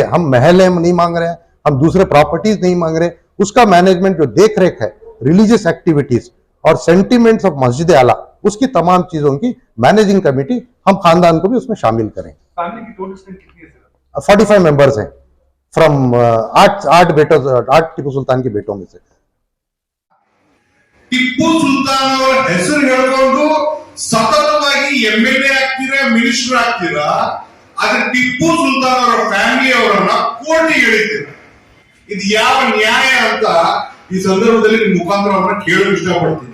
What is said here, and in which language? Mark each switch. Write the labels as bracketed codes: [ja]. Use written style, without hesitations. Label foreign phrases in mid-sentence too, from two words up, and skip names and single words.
[hi] हम महल नहीं मांग रहे हैं, हम दूसरे प्रॉपर्टीज नहीं मांग रहे, उसका मैनेजमेंट जो देख रेख है, [en] religious activities [hi] और [en] sentiments of [hi] मस्जिद आला, उसकी तमाम चीजों की [en] managing committee [hi] हम खानदान को भी उसमें शामिल करें। फैमिली की [en] total strength [hi] कितनी है सर? 45 मेंबर्स हैं फ्रॉम 8 टीपू सुल्तान के बेटों में से। [kn] ಟಿಪ್ಪು ಸುಲ್ತಾನ್ ಅವರ ಹೆಸರು ಹೇಳಿಕೊಂಡು ಸತತವಾಗಿ MLA ಆಗ್ತೀರಾ, ಮಿನಿಸ್ಟರ್ ಆಗ್ತೀರಾ, ಆದ್ರೆ ಟಿಪ್ಪು ಸುಲ್ತಾನ್ ಅವರ ಫ್ಯಾಮಿಲಿ ಅವರನ್ನ ಕೋರ್ಟಿಗೆ ಎಳಿತೀರಾ, ಇದು ಯಾವ ನ್ಯಾಯ ಅಂತ ಈ ಸಂದರ್ಭದಲ್ಲಿ ನಿಮ್ಮ ಮುಖಾಂತರ ಅವ್ರನ್ನ ಕೇಳಲು ಇಷ್ಟಪಡ್ತೀನಿ.